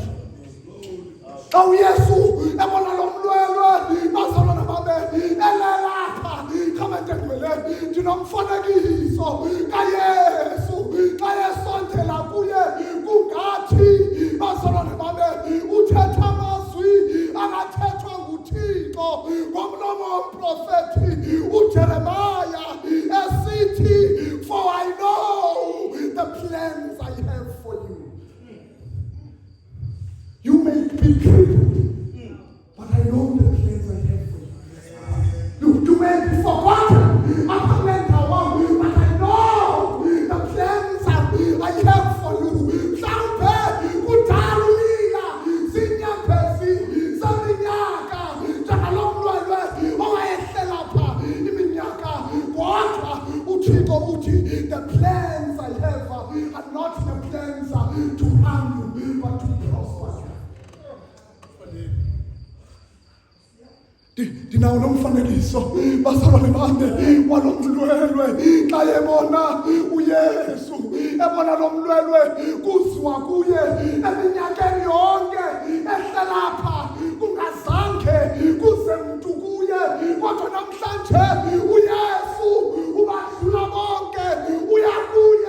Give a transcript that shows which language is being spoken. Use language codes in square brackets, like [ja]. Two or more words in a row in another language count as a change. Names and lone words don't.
[xh] Xa uYesu ebona lo mlwelwe bazalwana babe elelapha khamendengwele, ndinomfanekiso kaYesu xa esondela kuye kungathi bazalwana babe uthetha amazwi angathethwa nguThixo ngomlomo womprofethi uJeremaya esithi, [en] for I know the plans I have for you. You may be crippled, but I know the plans I have for you. You may be forgotten, but I know the plans I have for you. [xh] Mhlambe kudalulila zinyembezi zeminyaka njalo mlwelwe owayehlela pha iminyaka, kodwa uThixo uthi [en] the plans I have are not the plans to harm you but to prosper you. [xh] Ndinawo nomfanekiso bazalwane bami walo mlwelwe xa ebona uYesu ebona lo mlwelwe kuziwa kuye eminyakeni yonke ehlelapha kungazange kuze mntu kuye, kodwa namhlanje uYesu ubadlula bonke uya kuye.